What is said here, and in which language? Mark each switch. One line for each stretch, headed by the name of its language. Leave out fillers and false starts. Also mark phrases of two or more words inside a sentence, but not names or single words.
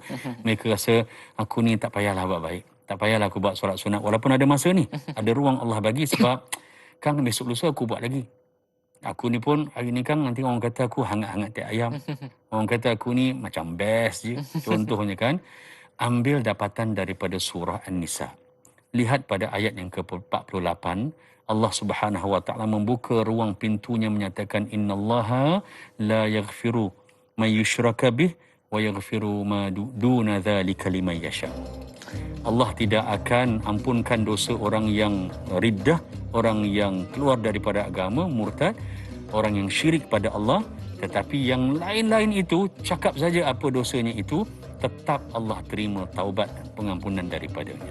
Malay: Mereka rasa, aku ni tak payahlah buat baik. Tak payahlah aku buat solat sunat. Walaupun ada masa ni, ada ruang Allah bagi sebab, Kang besok lusa aku buat lagi. Aku ni pun hari ni Kang, nanti orang kata aku hangat-hangat teh ayam. Orang kata aku ni macam best je. Contohnya kan, ambil dapatan daripada surah An-Nisa. lihat pada ayat yang ke-48, Allah
Arabic: سبحانه وتعالى
Malay: membuka ruang pintunya menyatakan
Arabic: إن الله لا يغفر أن يشرك به ويغفر ما دون ذلك لمن يشاء.
Malay: Allah tidak akan ampunkan dosa orang yang riddah, orang yang keluar daripada agama, murtad, orang yang syirik pada Allah, tetapi yang lain-lain itu, cakap saja apa dosanya itu, tetap Allah terima taubat dan pengampunan daripadanya.